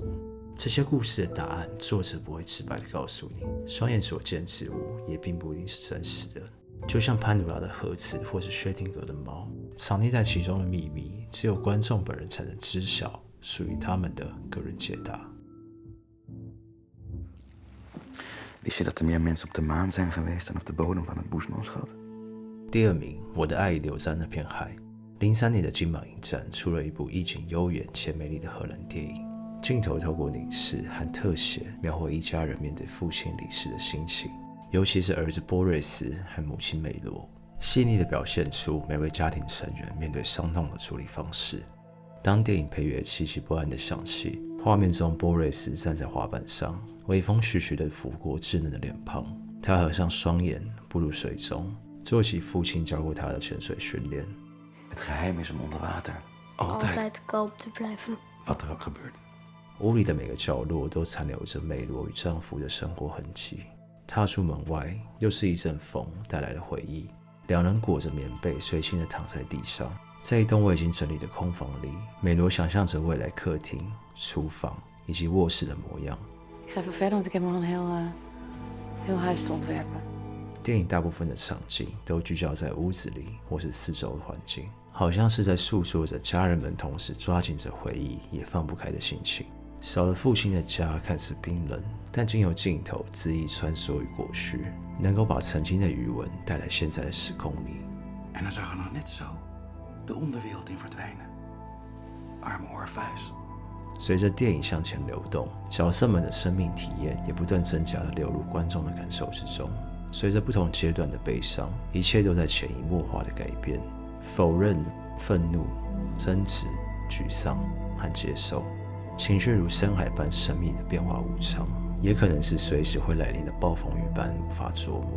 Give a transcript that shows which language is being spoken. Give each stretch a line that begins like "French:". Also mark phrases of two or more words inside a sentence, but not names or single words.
Chinese: 这些故事的答案，作者不会直白地告诉你，双眼所见之物也并不一定是真实的。就像潘努拉的盒子或是薛定谔的猫，藏匿在其中的秘密，只有观众本人才能知晓，属于他们的个人解答。
Dutch: Wist je dat er meer mensen op de maan zijn geweest dan op de bodem van het Boesmanschat?
Chinese: 第2名，我的爱留在那片海。03年的金马影展出了一部意境悠远且美丽的荷兰电影，镜头透过凝视和特写，描绘一家人面对父亲离世的心情，尤其是儿子波瑞斯和母亲美罗，细腻地表现出每位家庭成员面对伤痛的处理方式。当电影配乐凄凄不安地响起，画面中波瑞斯站在滑板上，微风徐徐地拂过稚嫩的脸庞，他合上双眼，步入水中，做起父亲教过他的潜水训练。
Dutch: Het geheim is om onder water altijd kalm te blijven. Wat er ook gebeurt.
Chinese: 屋里的每个角落都残留着美罗与丈夫的生活痕迹。踏出门外，又是一阵风带来的回忆。两人裹着棉被，随性地躺在地上。在一栋未经整理的空房里，美罗想象着未来客厅、厨房以及卧室的模样。
Dutch: Ik ga even verder, want ik heb nog een
Portuguese: e o resto um verbo.
Chinese: 电影大部分的场景都聚焦在屋子里或是四周的环境，好像是在诉说着家人们同时抓紧着回忆也放不开的心情。少了父亲的家看似冰冷，但经由镜头恣意穿梭于过去，能够把曾经的余温带来现在的时空里。
Dutch: En dan zag er nog net zo de onderwereld in verdwijnen. Arme Orpheus.
Chinese: 随着电影向前流动，角色们的生命体验也不断增加地流入观众的感受之中。随着不同阶段的悲伤，一切都在潜移默化的改变，否认、愤怒、争执、沮丧和接受，情绪如深海般神秘的变化无常，也可能是随时会来临的暴风雨般无法捉摸。